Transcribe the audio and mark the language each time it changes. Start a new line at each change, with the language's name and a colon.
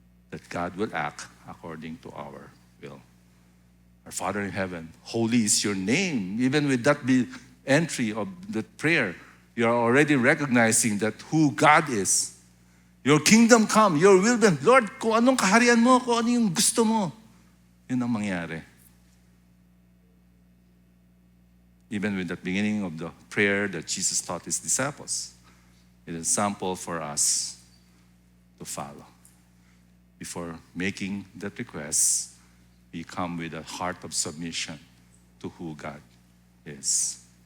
English: that God will act according to our will. Our Father in heaven, holy is your name. Even with that entry of the prayer, you are already recognizing that who God is. Your kingdom come, your will be.
Filipino: Lord, kung anong kaharian mo, kung ano yung gusto mo, yun ang mangyari.
English: Even with the beginning of the prayer that Jesus taught his disciples, it is a sample for us to follow. Before making that request, we come with a heart of submission to who God is.